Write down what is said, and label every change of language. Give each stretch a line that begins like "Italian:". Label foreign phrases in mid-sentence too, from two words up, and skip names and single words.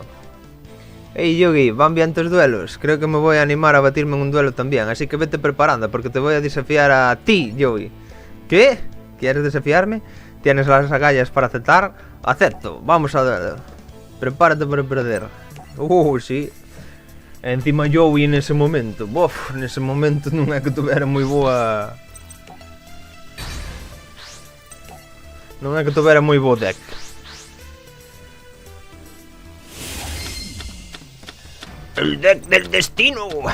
Spanish: Hey Yogi, ¿van bien tus duelos? Creo que me voy a animar a batirme en un duelo también, así que vete preparando porque te voy a desafiar a ti, Yogi. ¿Qué? ¿Quieres desafiarme? ¿Tienes las agallas para aceptar? Acepto, vamos a ver. Prepárate para perder.
Galician: Sí. Encima Joey nese momento. Nese momento non é que tuvera moi boa... Non é que tuvera moi bo deck.
Spanish: El deck del destino.